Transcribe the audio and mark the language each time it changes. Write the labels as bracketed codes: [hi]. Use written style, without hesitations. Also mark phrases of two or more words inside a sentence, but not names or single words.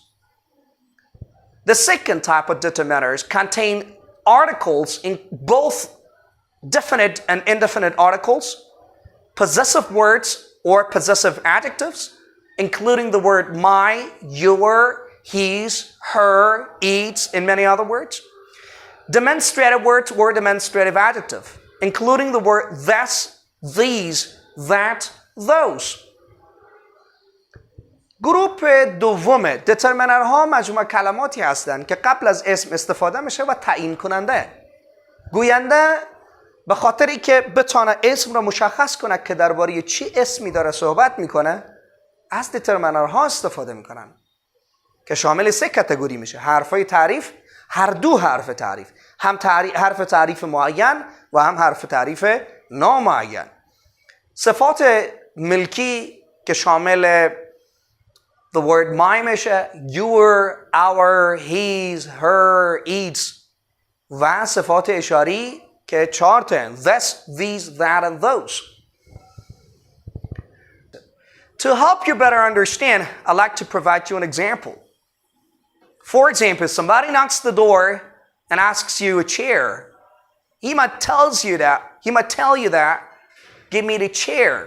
[en] The second type of determiners contain articles in both definite and indefinite articles, possessive words or possessive adjectives, including the word my, your, his, her, its, and many other words. Demonstrative words or demonstrative adjective, including the word this, these, that, those. [fa] گروپ دوم determinerها مجموعه کلماتی هستند که قبل از اسم استفاده میشه و تعیین کننده. گوینده به خاطری که بتونه اسم را مشخص کنه که درباره چی اسمی داره صحبت میکنه از determinerها استفاده میکنن که شامل سه کاتگوری میشه. حرفای تعریف، هر دو حرف تعریف، هم حرف تعریف معین و هم حرف تعریف نامعین. صفات ملکی که شامل [en] the word my [fa] میشه، [en] your, our, his, her, its [fa] و صفات اشاری که 4 تا [en] this, these, that and those. To help you better understand, I'd like to provide you an example. For example, if somebody knocks the door and asks you a chair, he might tell you that, give me the chair.